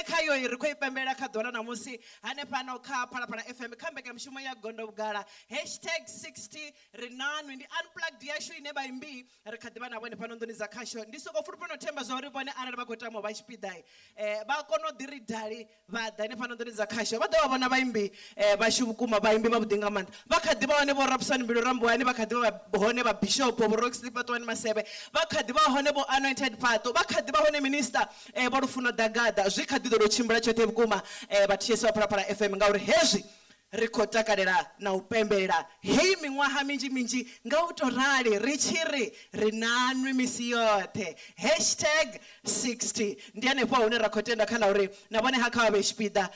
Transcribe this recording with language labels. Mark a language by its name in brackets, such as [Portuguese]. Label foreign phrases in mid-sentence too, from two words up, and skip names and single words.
[Venda] khayo ri khou ipembela kha ḓora na musi hanefhano kha phalaphala FM kha mbekanyamushumo ya Gondovhugala #60 rinanwe ndi unplugged yashu ine baimbi ri kha ḓivha na vhone fhano ndoni za khasho ndi soko fulufhano themba zwa uri vhone arali vha khou tama vha tshipidai vha kona u ḓiri dali vha ḓa hanefhano ndoni za khasho vha ḓo vha vhona baimbi vhashu vhukuma baimbi vha vhuḓi nga maanḓa vha kha ḓivha hone vho Rapsani Mbilu Rambuani vha kha ḓivha hone vha Bishop vho Roxy Patwani Masebe vha kha ḓivha hone bo anointed pato vha kha ḓivha hone minister vho Lufuno Dagada zwi kha ḓi ḓo tshimbila tshoṱhe vhukuma vhathiesi wa phalaphala FM ngauri hezwi ri khou takalela na u pembelela hei miṅwaha minzhi nga u to rali ri tshi ri rinanwe misi yoṱhe #60 ndi hanefho hune ra khou tenda kha ḽa uri na vhone ha kha vha vhe tshipiḓa